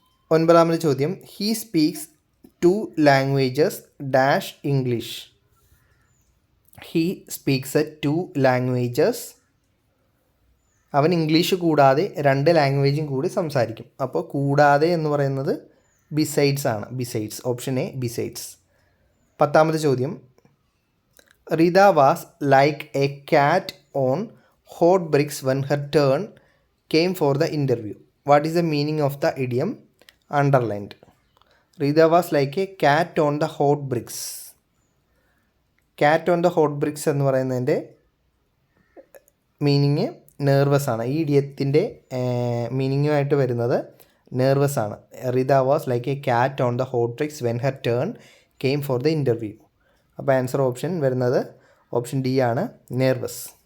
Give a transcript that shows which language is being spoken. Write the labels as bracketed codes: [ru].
[ml] 9ാമത്തെ ചോദ്യം, [en] He speaks 2 languages dash English. He speaks 2 languages. [ml] അവൻ English കൂടാതെ 2 ലാംഗ്വേജും കൂടി സംസാരിക്കും. അപ്പോൾ കൂടാതെ എന്ന് പറയുന്നത് ബിസൈഡ്സ് ആണ്. [en] Besides. Option A besides. [ml] 10ാമത്തെ ചോദ്യം, [en] Rita was like a cat on hot bricks when her turn came for the interview. What is the meaning of the idiom underlined? Rita was like a cat on the hot bricks. Cat on the hot bricks [ml] എന്ന് പറയുന്നതിൻ്റെ meaning nervous ആണ്. ഈ ഇഡിയത്തിൻ്റെ മീനിങ്ങുമായിട്ട് വരുന്നത് nervous ആണ്. [en] Rita was like a cat on the hot bricks when her turn came for the interview. [ml] അപ്പോൾ answer option വരുന്നത് option D ആണ്, nervous.